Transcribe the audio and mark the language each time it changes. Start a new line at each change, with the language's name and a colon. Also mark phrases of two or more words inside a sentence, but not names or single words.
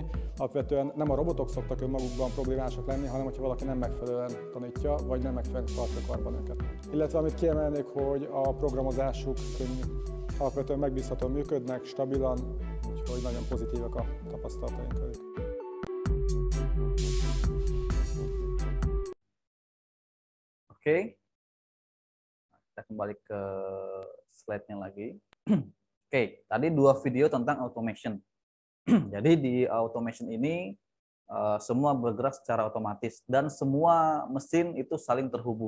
Hungarian: Alapvetően nem a robotok szoktak önmagukban problémásak lenni, hanem hogyha valaki nem megfelelően tanítja, vagy nem megfelelően tartja karban őket. Illetve amit kiemelnék, hogy a programozásuk könnyű. Alapvetően megbízhatóan működnek, stabilan, úgyhogy nagyon pozitívak a tapasztalataink velük.
Indonesian: Oke. Kita kembali ke slide-nya lagi. Oke, tadi 2 video tentang automation. Jadi di automation ini semua bergerak secara otomatis dan semua mesin itu saling terhubung.